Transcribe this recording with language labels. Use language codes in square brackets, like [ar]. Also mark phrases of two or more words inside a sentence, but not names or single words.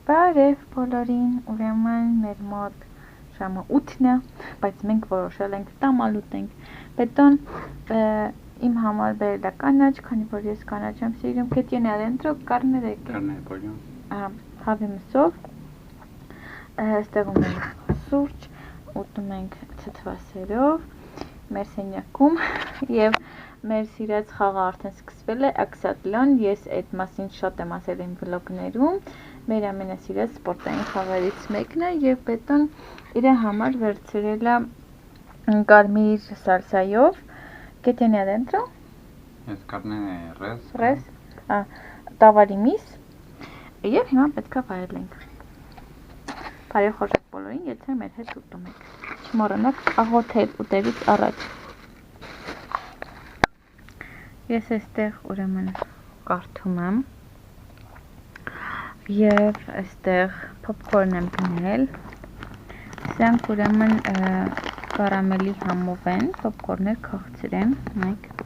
[hy] Բարև բոլորին, ուրեմն մեր մոտ ժամը 8-ն է, բայց մենք որոշել ենք տամալ ուտենք։ Պետոն իմ համար բերել է կանաչ, քանի որ ես կանաչ եմ սիրում, [es] ¿qué tiene adentro? Carne de qué? Carne de pollo. [hy] Հավի մսով, ստեղում ենք սուրճ, ուտում ենք թթվասերով, մեր սենյակում և մեր սիրած խաղը արդեն սկսվել է Աքսատլոն, ես այդ մասին շատ եմ ասել իմ վլոգներում, մեր ամենասիրած սպորտային խաղերից մեկն է և պետոն իր համար վերցրել է կարմիր սալսայով, [es] ¿qué tiene adentro? Es carne de res. Res, [hy] տավարի միս և հիմա պետք է վայելենք։ Բարև խորժեք բոլորին, եթե մեր հետ ուտում եք։ Չմոռանաք աղոթել ուտելուց առաջ։ Ես այստեղ ուրեմն կարդում եմ և այստեղ փոփքորն եմ գնել։ Սրանք ուրեմն կարամելի համով են, փոփքորներ քաղցր են, նայեք։